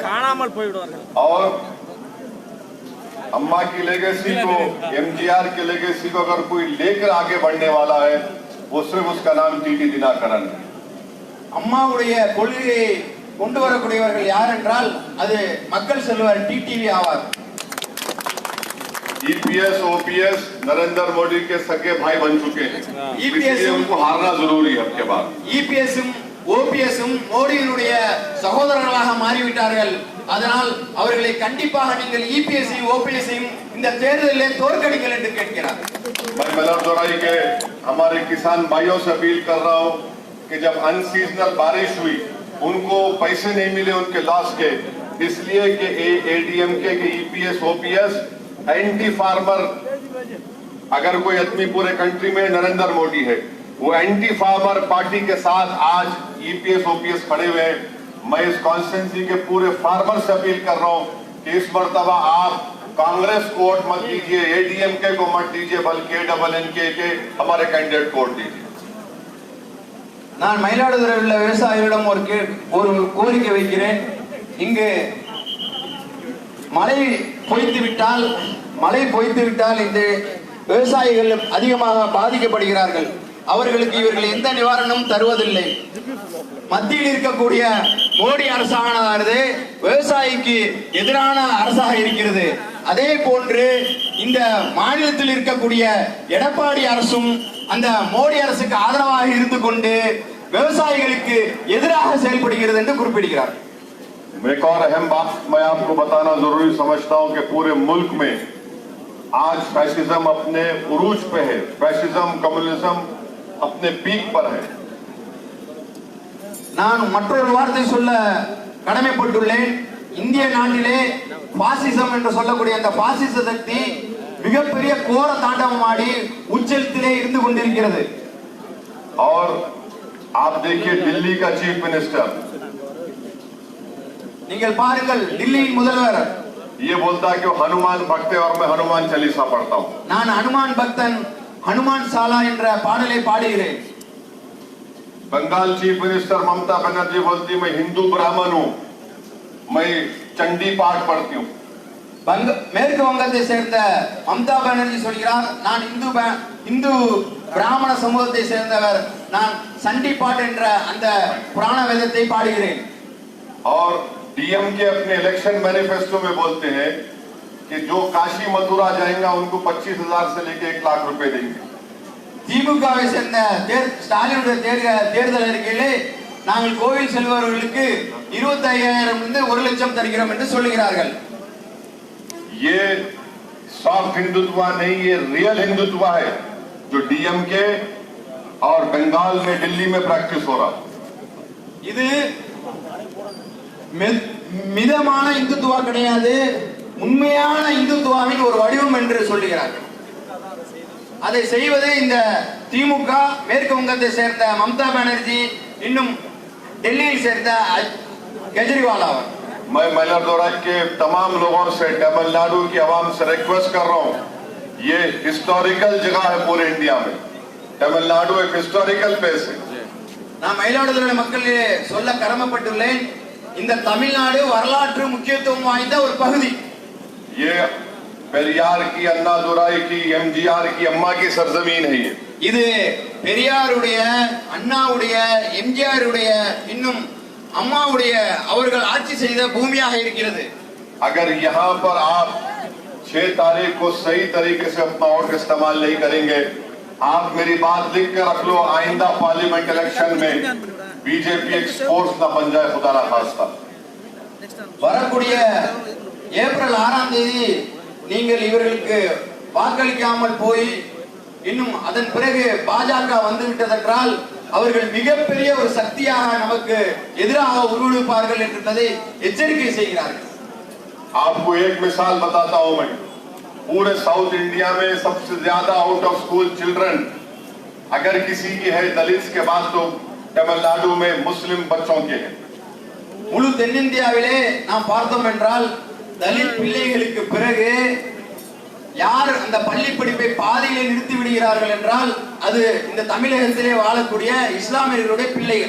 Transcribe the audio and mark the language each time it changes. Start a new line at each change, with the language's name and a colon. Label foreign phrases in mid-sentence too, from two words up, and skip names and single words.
Tamil: காணாமல் போய்விடுவார்கள்.
Hindi: और अम्मा की लेगेसी को, एमजीआर की लेगेसी को अगर कोई लेकर आगे बढ़ने वाला है वो सिर्फ उसका नाम टीटी दिनाकरन है।
Tamil: அம்மாவுடைய கொள்கையை கொண்டு வரக்கூடியவர்கள் யார் என்றால் அது மக்கள் செல்வர் டிடிவி ஆவார்.
Hindi: ईपीएस ओपीएस नरेंद्र मोदी के सगे भाई बन चुके हैं। ईपीएस उनको हारना जरूरी है अब के बाद।
Tamil: இபிஎஸும் ஓபிஎஸும் மோடியினுடைய சகோதரர்களாக மாறிவிட்டார்கள். அதனால் அவர்களை கண்டிப்பாக நீங்கள் இபிஎஸ்ஸையும் ஓபிஎஸ்ஸையும் இந்த தேர்தலில் தோற்கடிங்கள் என்று கேட்கிறார்.
Hindi: मैं मलरदोराई के हमारे किसान भाइयों से अपील कर रहा हूं कि जब अनसीजनल बारिश हुई उनको पैसे नहीं मिले उनके लॉस के, इसलिए कि एडीएमके के ईपीएस ओपीएस
English: anti farmer,
Hindi: अगर कोई आदमी पूरे कंट्री में नरेंद्र मोदी है, वो
English: anti farmer party
Hindi: के साथ आज ईपीएस ओपीएस खड़े हुए हैं। मैं इस कॉन्स्टिट्यूंसी के पूरे फार्मर से अपील कर रहा हूं कि इस मर्तबा आप कांग्रेस को वोट मत दीजिए, एडीएमके को मत दीजिए, बल्कि एडबलएनके के हमारे कैंडिडेट को वोट दीजिए।
Tamil: நான் மயிலாடுதுறையில் உள்ள விவசாயிகளிடம் ஒரு கோரிக்கை வைக்கிறேன். இங்கு மழை பொய்த்து விட்டால் இந்த விவசாயிகள் அதிகமாக பாதிக்கப்படுகிறார்கள். அவர்களுக்கு இவர்கள் எந்த நிவாரணமும் தருவதில்லை. மத்தியில் இருக்கக்கூடிய மோடி அரசானது விவசாயிக்கு எதிரான அரசாக இருக்கிறது. அதே போன்று இந்த மாநிலத்தில் இருக்கக்கூடிய எடப்பாடி அரசும் அந்த மோடி அரசுக்கு ஆதரவாக இருந்து கொண்டு விவசாயிகளுக்கு எதிராக செயல்படுகிறது என்று குறிப்பிடுகிறார்.
Hindi: एक और अहम बात मैं आपको बताना जरूरी समझता हूं कि पूरे मुल्क में आज फैसिज्म अपने उरूज पे है,
English: fascism communism
Hindi: अपने पीक पर है।
Tamil: நான் மற்றொரு வார்த்தை சொல்ல கடமைப்பட்டுள்ளேன். இந்திய நாட்டிலே பாசிசம் என்று சொல்லக்கூடிய அந்த பாசிச சக்தி மிகப்பெரிய கோர தாண்டவமாடி உச்சத்திலே இருந்து கொண்டிருக்கிறது.
Hindi: और आप देखिए दिल्ली का
English: chief minister,
Tamil: நீங்கள் பாருங்கள், दिल्लीயின் முதல்வர்
Hindi: ये बोलता है कि हनुमान भक्त है और मैं हनुमान चालीसा पढ़ता हूं।
Tamil: நான் ஹனுமான் பக்தன், ஹனுமான் சாலா என்ற பாடலை பாடுகிறேன்.
Hindi: बंगाल
English: chief minister
Hindi: ममता बनर्जी बोलती मैं हिंदू ब्राह्मण हूं, मैं चंडी पाठ पढ़ती हूं।
Tamil: மேற்கு வங்கத்தை சேர்ந்த மம்தா பானர்ஜி சொல்கிறார், நான் இந்து பிராமண சமூகத்தை சேர்ந்தவர், நான் சண்டி பாட் என்ற அந்த புராண வேதத்தை பாடுகிறேன்.
Hindi: और डीएमके अपने
English: election manifesto
Hindi: में बोलते हैं कि जो काशी मथुरा जाएंगे उनको 25,000 से लेके 1 लाख रुपए देंगे।
Tamil: திமுகவை சேர்ந்த ஸ்டாலினுடைய தேர்தல் அறிக்கையிலே நாங்கள் கோவில் செல்பவர்களுக்கு 25,000 இருந்து 1 லட்சம் தருகிறோம் என்று சொல்லுகிறார்கள்.
Hindi: ये सॉफ्ट हिंदुत्व नहीं, ये रियल हिंदुत्व है जो डीएमके और बंगाल में दिल्ली में प्रैक्टिस हो रहा।
Tamil: இது மிதமான இந்துத்துவா கிடையாது, உண்மையான இந்துத்துவாவின் ஒரு வடிவம் என்று சொல்லுகிறார்கள். அதை செய்வது இந்த திமுக, மேற்கு வங்கத்தை சேர்ந்த மம்தா பானர்ஜி, இன்னும் டெல்லியில் சேர்ந்த केजरीवाल आवर।
Hindi: मैं मइलादोराई के तमाम लोगों से, तमिलनाडु की आवाम से रिक्वेस्ट कर रहा हूँ, ये हिस्टोरिकल जगह है पूरे इंडिया में। तमिलनाडु एक
English: historical place
Hindi: है।
Tamil: நான் மயிலாடுதுறை மக்களே சொல்ல கடமைப்பட்டுள்ளேன், இந்த தமிழ்நாடு வரலாற்று முக்கியத்துவம் வாய்ந்த ஒரு பகுதி.
Hindi: ये பெரியார் की, अन्नादुराई की, एमजीआर की, अम्मा की सरजमीन है ये।
Tamil: இது பெரியாருடைய, அண்ணாவுடைய, எம்ஜிஆருடைய, இன்னும் அம்மாவுடைய அவர்கள் ஆட்சி செய்த பூமியாக இருக்கிறது.
Hindi: अगर यहाँ पर आप 6 तारीख को सही तरीके से अपना वोट इस्तेमाल नहीं करेंगे, आप मेरी बात लिख के रख लो, आइंदा
English: parliament election
Hindi: में बीजेपी एक फोर्स न बन जाए, खुदा ना खास्ता।
Tamil: வரக்கூடிய ஏப்ரல் 6ஆம் தேதி நீங்கள் இவர்களுக்கு வாக்களிக்காமல் போய் இன்னும் அதன் பிறகு பாஜக வந்துவிட்டதென்றால் அவர்கள் மிகப்பெரிய ஒரு சக்தியாக நமக்கு எதிராக உருவெடுப்பார்கள் என்பதை எச்சரிக்கை செய்கிறார்கள்.
Hindi: आपको एक मिसाल बताता हूं मैं, पूरे साउथ इंडिया में सबसे ज्यादा
English: out of school children
Hindi: अगर किसी की है दलित के बाद तो तमिलनाडु में मुस्लिम बच्चों के हैं.
Tamil: முழு தென்னிந்தியாவிலே நாம் பார்த்தோம் என்றால் தலித் பிள்ளைகளுக்கு பிறகு யார் அந்த பள்ளி படிப்பை பாதியிலே நிறுத்தி விடுகிறார்கள் என்றால் அது இந்த தமிழகத்திலே வாழக்கூடிய இஸ்லாமியர்களுடைய பிள்ளைகள்.